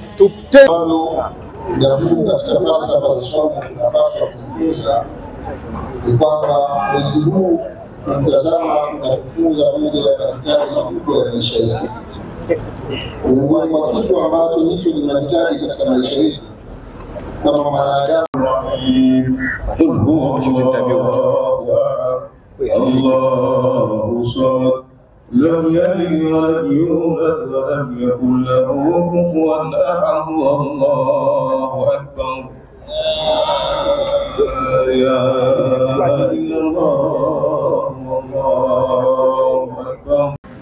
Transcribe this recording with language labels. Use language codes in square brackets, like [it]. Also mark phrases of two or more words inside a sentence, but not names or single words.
[sw] ni kwamba mwezi huu tunatazama na kufunza moja ya mahitaji makubwa ya maisha yetu. Miongoni mwa kitu ambacho hicho tunahitaji katika maisha yetu kama mwanadamu, [ar] الله الصمد لم يلد ولم يولد ولم يكن له كفوا أحد. الله أكبر يا الله الله أكبر.